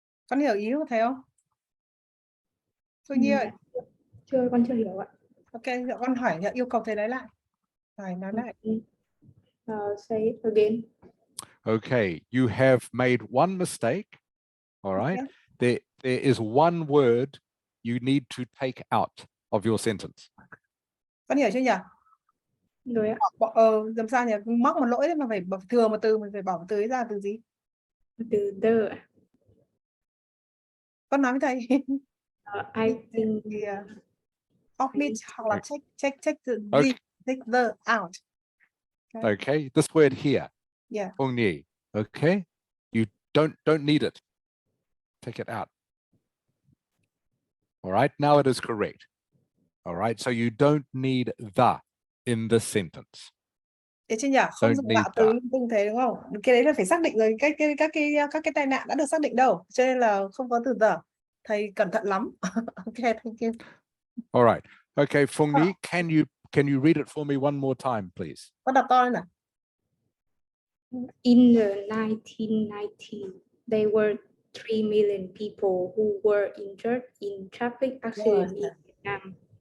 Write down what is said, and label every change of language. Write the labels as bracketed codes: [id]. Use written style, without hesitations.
[vi] Con hiểu ý của thầy không? Phương Nhi ơi. Con chưa hiểu ạ. Ok, con hỏi yêu cầu thầy nói lại. Thầy nói lại. [en] Say it again. Okay, you have made one mistake. All right. Okay. There is one word you need to take out of your sentence. [vi] Con hiểu chưa nhỉ? Rồi ạ. Làm sao nhỉ? Mắc một lỗi đấy mà phải thừa một từ, mình phải bỏ một từ ấy ra, từ gì? Từ the. Con nói với thầy. [en] I think omit [vi] hoặc là [en] check the Okay. take the out. Okay, this word here. Yeah. Phong Nhi. Okay, you don't need it. Take it out. All right, now it is correct. All right, so you don't need the in this sentence. [vi] Thế chứ nhỉ? Không dùng tạo từ lung thế đúng không? Cái đấy là phải xác định rồi, các cái tai nạn đã được xác định đâu, cho nên là không có từ the. Thầy cẩn thận lắm. [en] Okay, thank you. All right. Okay, Phong Nhi, can you read it for me one more time, please? [vi] Con đọc to lên nào. [en] In the 1990, there were 3 million people who were injured in traffic accidents in Vietnam.